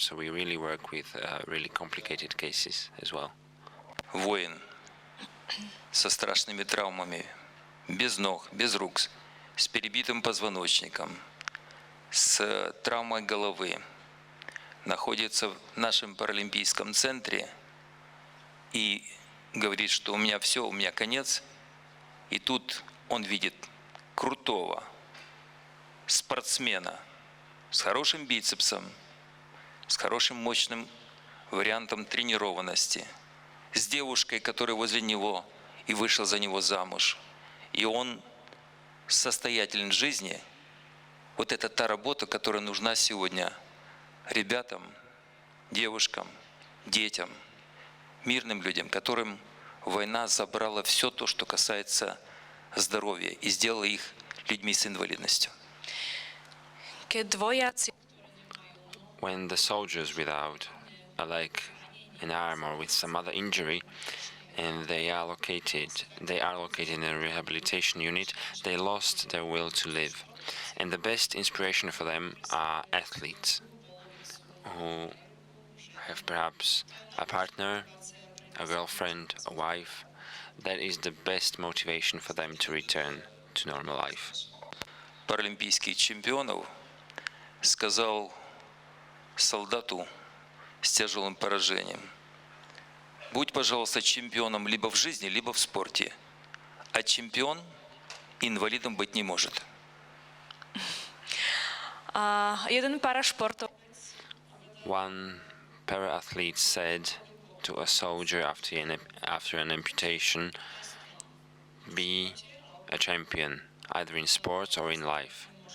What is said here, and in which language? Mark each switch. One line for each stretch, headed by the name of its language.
English: So we really work with really complicated cases as well.
Russian: Воин со страшными травмами, без ног, без рук, с перебитым позвоночником, с травмой головы, находится в нашем паралимпийском центре и говорит, что у меня все, у меня конец. И тут он видит крутого спортсмена с хорошим бицепсом, с хорошим мощным вариантом тренированности, с девушкой, которая возле него и вышла за него замуж. И он состоятелен в жизни. Вот это та работа, которая нужна сегодня ребятам, девушкам, детям, мирным людям, которым война забрала все то, что касается здоровья, и сделала их людьми с инвалидностью.
Slovak: keď vojaci
English: When the soldiers without a leg, an arm, or with some other injury, and they are located in a rehabilitation unit, they lost their will to live. And the best inspiration for them are athletes who have perhaps a partner, a girlfriend, a wife. That is the best motivation for them to return to normal life.
Russian: Паралимпийских чемпионов сказал солдату с тяжелым поражением: будь, пожалуйста, чемпионом либо в жизни, либо в спорте, а чемпион инвалидом быть не может.
Slovak: jeden parašportov
English: One para-athlete said to a soldier after an amputation, be a champion, either in sports or in life.